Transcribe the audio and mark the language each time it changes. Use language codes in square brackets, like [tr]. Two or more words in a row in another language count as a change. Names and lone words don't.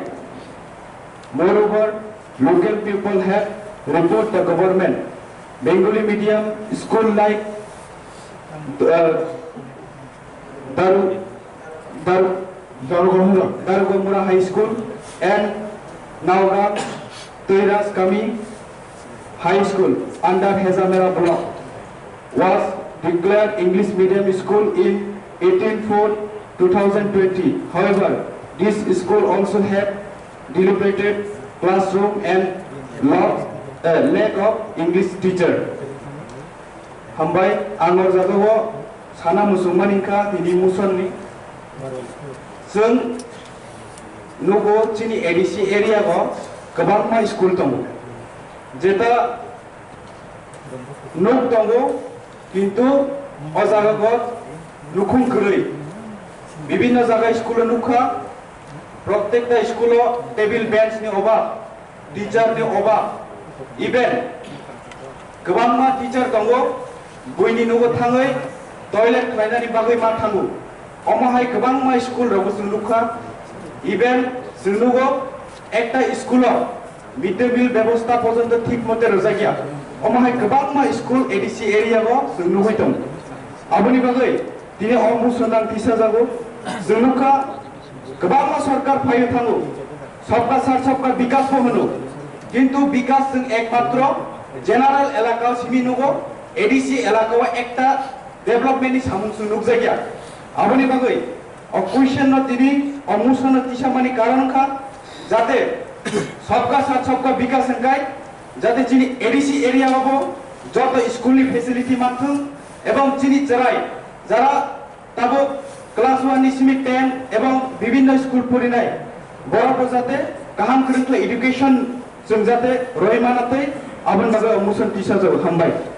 [en] Moreover, local people have reported the government Bengali medium school like Darugomura High School and Naugat Teiras Kami High School under Hazamera block was declared English medium school in 18/4/2020. However, this school also had dilapidated classroom and lack of English teacher. [brx] Hambai angor jagawo साना मुसलमान इनका तिनी मुसलनी जों नुगो चिनी एडीसी एरिया को गोबां स्कुल दं जेता नुक दं किन्तु अ जायगाखौ नुखुं गरै विभिन्न जायगा स्कुल नुखा प्रत्येकटा स्कुलाव [en] table bench [brx] नि अभाब टीचर नि अभाब इभेन गोबां टीचर दं बयनि न'आव थाङै टयलेट खालायनायनि बागै मा थाङो अमाहाय गोबां स्कुल रावबो जों नुखा इभेन जों नुगो एकटा स्कुलाव [en] mid day meal [brx] व्यवस्था पर्यन्त ठीक मते रजागिया अमाहाय गोबां स्कुल एडीसी एरिया को जों नुबाय दं आबोनि बागै दिनै अमुसनां टिसा जागो जों नुखा गोबां सरकार फायो थाङो [hi] सबका साथ सबका विकास [brx] होनो किन्तु विकास जों एकमात्र जेनारेल एलाका सिमी नुगो एडीसी एलाका एकटा डेभलपमेंट नि सामुं सुनुक जायगा आबोनि बागै अ क्वेश्चन न दिनै अमुसन टिसामानि कारण खा जाते [hi] सबका साथ सबका विकास [brx] हंगाय जाते जिनि एडीसी एरिया बाबो जत स्कूल नि फेसिलिटी मानथों एवं जिनि जराय जरा ताबो क्लास 1 नि सिमी 10 एवं विभिन्न स्कूल फरिनाय बरफो जाते गाहाम कृंख्ला एडुकेशन जों जाते रहिमानातै आबोन बागै अमुसन टिसा जो हामबाय